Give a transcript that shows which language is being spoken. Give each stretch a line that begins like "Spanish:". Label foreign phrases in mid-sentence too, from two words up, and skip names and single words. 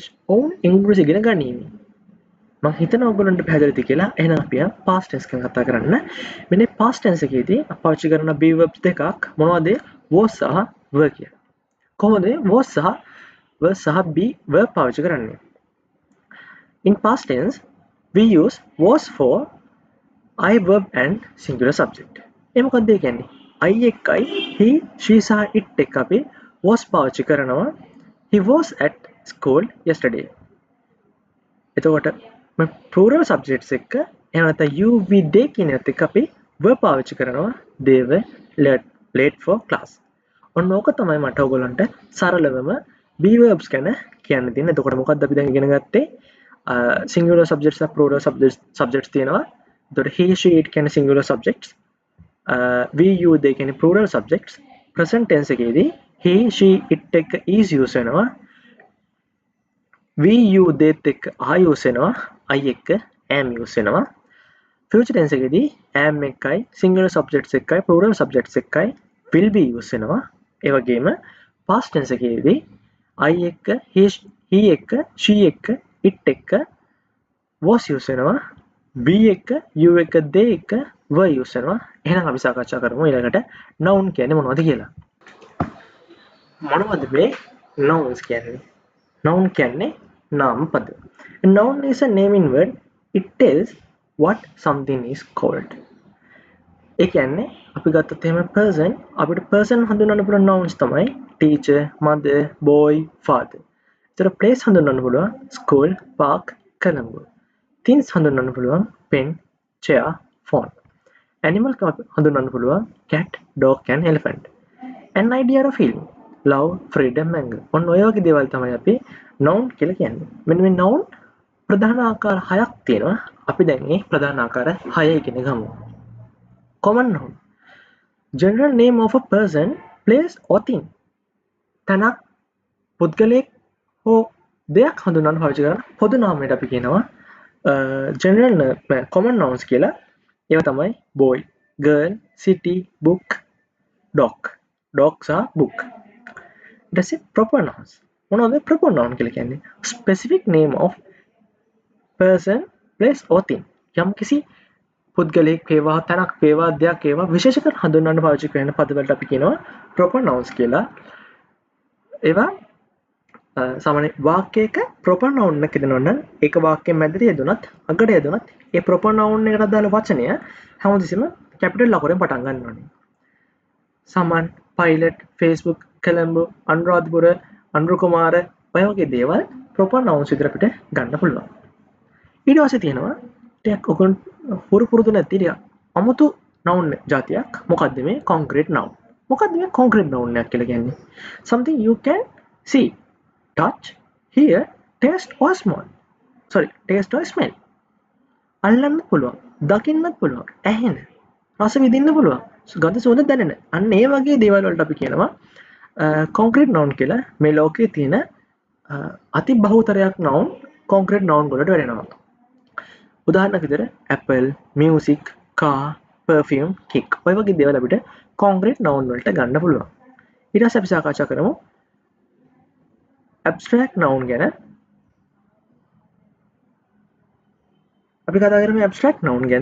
Sinhala: ඔවුන් ඉංග්‍රීසි ඉගෙන ගනිමි. මම හිතනවා ඔයගොල්ලන්ට පැහැදිලිද කියලා. එහෙනම් අපි
English: past tense
Sinhala: ගැන කතා කරන්න. මෙන්න
English: past tense
Sinhala: එකේදී අපි පාවිච්චි කරන
English: be verbs
Sinhala: දෙකක් මොනවද? was සහ were කියලා. කොහොමද was සහ were සහ
English: be verb
Sinhala: පාවිච්චි කරන්නේ?
English: In past tense we use was for I verb and singular subject.
Sinhala: ඒ මොකක්ද ඒ කියන්නේ? I එක්කයි
English: he, she
Sinhala: සහ it එක්ක අපි was පාවිච්චි කරනවා.
English: He was at school yesterday.
Sinhala: එතකොට මේ
English: plural subjects
Sinhala: එක්ක එහෙම නැත්නම්
English: you, we, they
Sinhala: කියන එකත් එක්ක අපි verb පාවිච්චි කරනවා.
English: they were late for class.
Sinhala: ඔන්න ඕක තමයි මට ඔයගොල්ලන්ට සරලවම
English: be verbs
Sinhala: ගැන කියන්න තියෙන්නේ. එතකොට මොකක්ද අපි දැන් ඉගෙන ගත්තේ?
English: singular subjects
Sinhala: සහ
English: plural subjects
Sinhala: තියෙනවා.
English: එතකොට he she it කියන්නේ singular subjects. we you they කියන්නේ plural subjects. present tense එකේදී he she it එක is use වෙනවා. we you they එක්ක are use වෙනවා. I එක්ක am use වෙනවා. future tense එකේදී am එකයි singular subjects එකයි plural subjects එකයි will be use වෙනවා.
Sinhala: ඒ වගේම
English: past tense
Sinhala: එකේදී I එක්ක he එක්ක she එක්ක it එක්ක
English: was use
Sinhala: වෙනවා.
English: be එක්ක you එක්ක they එක්ක were use වෙනවා.
Sinhala: එහෙනම් අපි සාකච්ඡා කරමු ඊළඟට noun කියන්නේ මොනවද කියලා. මොනවද මේ nouns කියන්නේ? noun කියන්නේ නාම පද.
English: A noun is a naming word. It tells what something is called.
Sinhala: ඒ කියන්නේ අපි ගත්තොත් එහෙම person අපිට person හඳුන්වන්න පුළුවන් nouns තමයි
English: teacher, mother, boy, father.
Sinhala: ඒතර place හඳුන්වන්න පුළුවන්
English: school, park,
Sinhala: Colombo.
English: Things හඳුන්වන්න පුළුවන් pen, chair, phone. Animal හඳුන්වන්න පුළුවන් cat, dog and elephant. An idea or feeling love, freedom, anger.
Sinhala: ඔන්න ඔය වගේ දේවල් තමයි අපි noun කියලා කියන්නේ. මෙන්න මේ noun ප්‍රධාන ආකාර 6ක් තියෙනවා. අපි දැන් මේ ප්‍රධාන ආකාර 6 ඉගෙන ගමු.
English: Common noun. General name of a person, place or thing.
Sinhala: තනක් පුද්ගලයෙක් හෝ දෙයක් හඳුන්වන්න පාවිච්චි කරන පොදු නාමයට අපි කියනවා
English: general common nouns
Sinhala: කියලා.
English: ඒවා තමයි boy, girl, city, book, dog. Dog සහ book.
Sinhala: ඊට පස්සේ
English: proper nouns.
Sinhala: මොනවද
English: proper noun
Sinhala: කියලා කියන්නේ?
English: Specific name of person, place or thing.
Sinhala: යම් කිසි පුද්ගලයෙක් වේවා තැනක් වේවා දෙයක් වේවා විශේෂ කර හඳුන්වන්න පාවිච්චි කරන පදවලට අපි කියනවා
English: proper nouns
Sinhala: කියලා. ඒවා සාමාන්‍ය වාක්‍යයක
English: proper noun
Sinhala: එකක් දෙනවා නම් ඒක වාක්‍යයෙන් මැදට යෙදුනත් අගට යෙදුනත් ඒ
English: proper noun
Sinhala: එකට අදාළ වචනය හැමතිස්සෙම capital ලකුරෙන් පටන් ගන්න ඕනේ. සමන්, pilot, Facebook, Colombo, අනුරාධපුර, අනුර කුමාර ඔය වගේ දේවල්
English: proper nouns
Sinhala: විදිහට අපිට ගන්න පුළුවන්. ඊට පස්සේ තියෙනවා ටිකක් ඔකන් පුරුදු නැති ටික අමුතු noun જાතියක්. මොකද්ද මේ
English: concrete noun?
Sinhala: මොකද්ද මේ
English: concrete noun
Sinhala: එකක් කියලා කියන්නේ?
English: Something you can see, touch, hear, taste or smell. taste or smell.
Sinhala: අල්ලන්න පුළුවන්, දකින්නත් පුළුවන්, ඇහෙන, රස විඳින්න පුළුවන්, ගඳ සුවඳ දැනෙන. අන්න ඒ වගේ දේවල් වලට අපි කියනවා
English: concrete noun
Sinhala: කියලා. මේ ලෝකයේ තියෙන අති බහුතරයක්
English: noun concrete noun
Sinhala: වලට වැටෙනවා.
English: උදාහරණයක් විදිහට apple, music, car, perfume, cake.
Sinhala: ඔය වගේ දේවල් අපිට
English: concrete noun
Sinhala: වලට ගන්න පුළුවන්. ඊට පස්සේ අපි සාකච්ඡා කරමු
English: abstract noun
Sinhala: ගැන. අපි කතා කරමු
English: abstract noun
Sinhala: ගැන.